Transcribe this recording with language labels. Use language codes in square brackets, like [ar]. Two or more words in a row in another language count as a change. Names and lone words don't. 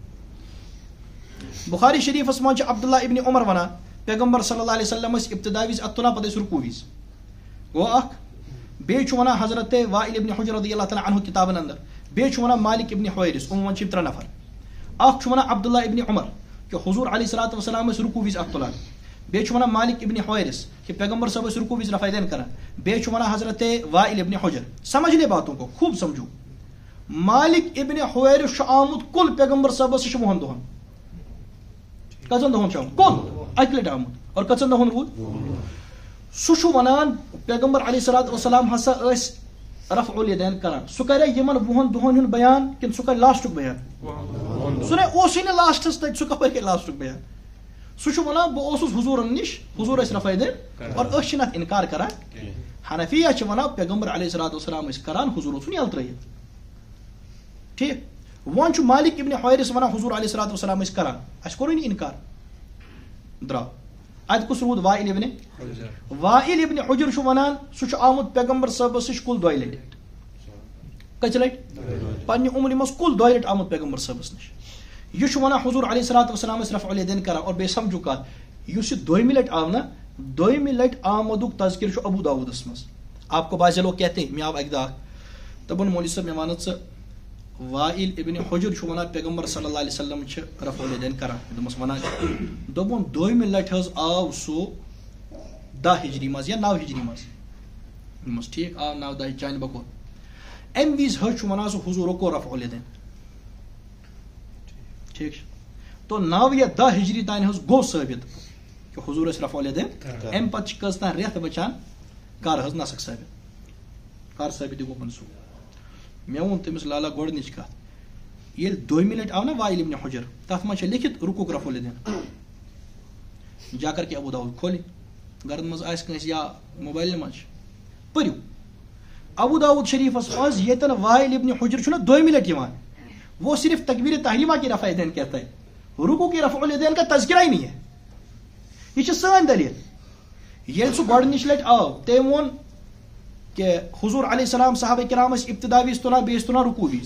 [ks] بخاری شریفس من عبداللہ ابن عمر ونان پیغمبر [ar] صلی اللہ علیہ وسلم [ks] ابتدا وز ات تلان پتہ رکوع وز گو اخ بیٚیہِ ونان حضرت وائل ابن حجر [ar] رضی اللہ تعالیٰ عنہ [ks] کتابن اندر بیٚیہِ ونان مالک ابن حویرس عموماً چھِ 3 نفر اخ ونان عبداللہ ابن عمر کہ حضور [ar] علیہ الصلوۃ والسلام [ks] رکوع وز ات تلان بیٚیہِ ونان مالک ابن حویرس کہ پیغمبر صاحب رکوع وز رفع یدین کران بیٚیہِ ونان حضرت وائل ابن حجر [ur] سمجھ لے باتوں کو خوب سمجھو [ks] مالک ابن حویرس آمت کل پیغمبر صاحب 10 دہن کژن دہن کل اکہ لٹہ آمت اور کژن دہن روٗد سہ ونان پیغمبر [ar] علیہ الصلوۃ والسلام [ks] ہسا رفع الیدین کران سہ کرے یمن 20 دہن ہند بیان کن سہ کر لاسٹک بیان سہ نے اوسے نہ لاسٹس تک سہ کپر کر لاسٹک بیان سہ ونان بہ اوسس حضورن نش حضور اس رفع الیدین اور اس چھنہ انکار کران حنفیہ چھ ونان پیغمبر [ar] علیہ الصلوۃ والسلام [ks] اس کران حضور اوسن یل ترٲیِتھ ٹھیک ون چھ مالک ابن حویرس ونان حضور علیہ الصلوۃ والسلام اس کران اس کوٚرُے نہٕ انکار درٛاو اتہ کُس روٗد وائل ابن حجر چھ ونان سہ چھ آمت پیغمبر صٲبس نش کل 2 لٹہِ کٔژِ لٹہِ پننہِ عمرِ منٛز کل 2 لٹہِ آمت پیغمبر صٲبس نش یہ چھ ونان حضور [ar] علیہ الصلوۃ والسلام [ks] رفع الیدین کران اور بیٚیہِ سمجھو کتھ یُس یہ 2مہِ لٹہِ آو نا 2مہِ لٹہِ آمدُک تذکر چھُ ابو داؤدس منٛز [ur] آپ کو بعض لوگ کہتے ہیں [ks] مےٚ آو اکہِ دۄہ دپُن مولوی صٲب مےٚ ون ژٕ وائل ابن حجر چھ ونان پیغمبر [ar] صلی اللہ علیہ وسلم [ks] چھ رفع الیدین کران دمس ونان دوٚپُن 2مہِ لٹہِ حظ آو سُہ 10 ہجری مز یا 9 ہجری مز دمس ٹھیک آو 9-10 چانہِ بکور ام وز حظ چھ ونان سُہ حضورو کوٚر رفع الیدین ٹھیک تو 9 یا 10 ہجری تانۍ حظ گوٚو ثٲبت کہ حضور اس رفع الیدین ام پتہٕ چھِ کٔژ تانۍ رٮ۪تھ بچان کر حظ نسک ثٲبت کر ثٲبت یہِ گوٚو منسوٗخ مےٚ ووٚن تٔمِس لالا گۄڈنِچ کتھ ییٚلہِ 2مہِ لٹہِ آو نا وائل ابن حجر تتھ منٛز چھِ لیکھِتھ رکوٗک رفع الیدین جا [ur] کر کے [ks] ابو داؤد کھولٕنۍ گرن منٛز آسہِ کٲنٛسہِ یا موبایلہِ منٛز چھِ پٔرِو ابو داؤد شریفس منٛز ییٚتٮ۪ن وائل ابن حجر چھُنہ 2مہِ لٹہِ یِوان [ur] وہ صرف تکبیر تحریمہ کی رفع الیدین کہتا ہے رکوع کی رفع الیدین کا تذکرہ ہی نہیں ہے [ks] یہ چھِ سٲنۍ دلیل ییٚلہِ سُہ گۄڈنِچ لٹہِ آو تٔمۍ ووٚن کہ حضور علیہ السلام صحابہ کرام ٲسۍ ابتدا وِز تُلان بیٚیہِ ٲسۍ تُلان رکوع وِز.